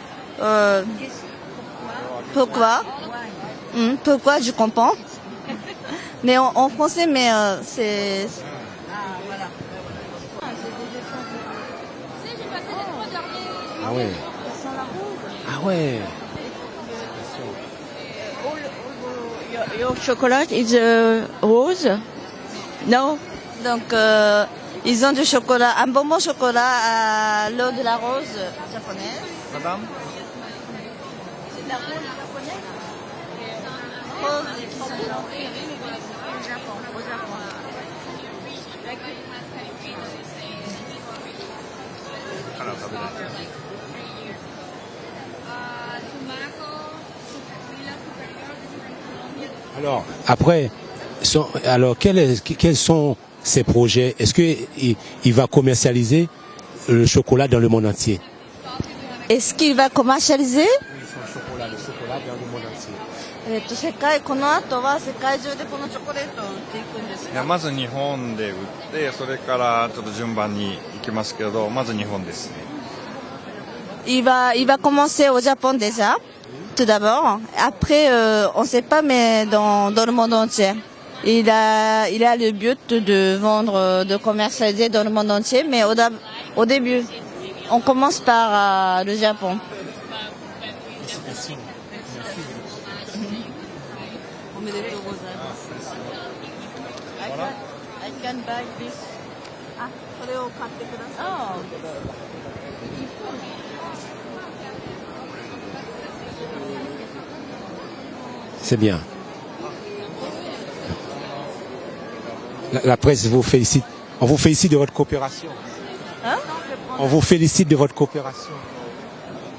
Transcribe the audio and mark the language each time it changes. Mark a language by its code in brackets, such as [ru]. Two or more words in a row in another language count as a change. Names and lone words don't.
[fr] Pourquoi? Pourquoi je comprends? Mais en français, mais c'est... Ah ouais. Ah ouais. [en] Your chocolate is rose? No. [fr] Donc, ils ont du chocolat, un bonbon chocolat à l'eau de la rose japonaise. Madame? C'est de la rose japonaise? Rose qui sont plantées au Japon. Alors, après, quels sont ses projets? Est-ce qu'il va commercialiser le chocolat dans le monde entier? Est-ce qu'il va commercialiser? Oui, le chocolat dans le monde entier. [ja] この後は世界中でこのチョコレートを売っていくんですか？まず日本で売ってそれからちょっと順番に行きますけどまず日本ですね。 [fr] Il va commencer au Japon déjà, tout d'abord. Après, on ne sait pas, mais dans le monde entier. Il a le but de vendre, de commercialiser dans le monde entier, mais au début, on commence par le Japon. [en] I can buy this. [ja] これを買ってください。 [fr] C'est bien. La presse vous félicite. On vous félicite de votre coopération. Hein? On vous félicite de votre coopération.